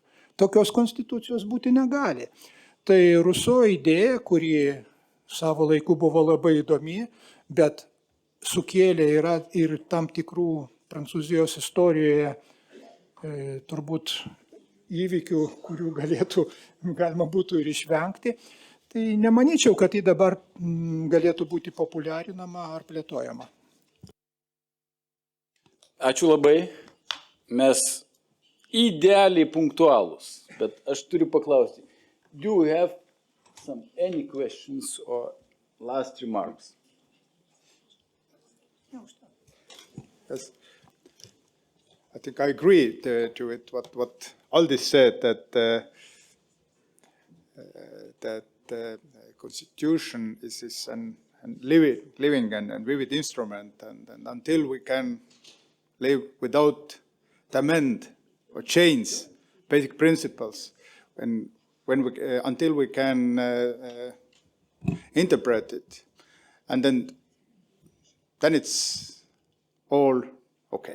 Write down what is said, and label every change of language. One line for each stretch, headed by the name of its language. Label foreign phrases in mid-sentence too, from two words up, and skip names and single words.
Lithuanian: Tokios konstitucijos būti negali. Tai Ruso idėja, kuri savo laiku buvo labai įdomi, bet sukėlė ir tam tikrų Prancūzijos istorijoje turbūt įvykių, kurių galima būtų ir išvengti. Tai nemanyčiau, kad tai dabar galėtų būti populiarinama ar plėtojama. Ačiū labai. Mes idealiai punktualūs, bet aš turiu paklausti.
English: Do you have any questions or last remarks? Yes. I think I agree to it, what Aldis said, that the Constitution is a living and vivid instrument, and until we can live without the amend or change basic principles, until we can interpret it, and then it's all okay.